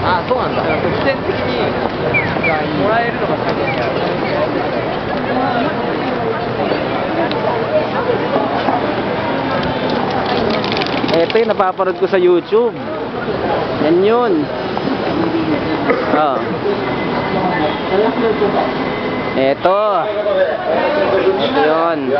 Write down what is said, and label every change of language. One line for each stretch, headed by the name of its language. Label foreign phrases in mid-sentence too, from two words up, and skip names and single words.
Japanese: そうなんだ。特典的にもらえるのが書いてある。
Filipino: Ito yung napapanood ko sa YouTube. Yan yun. Oh. Ito. Ito yun.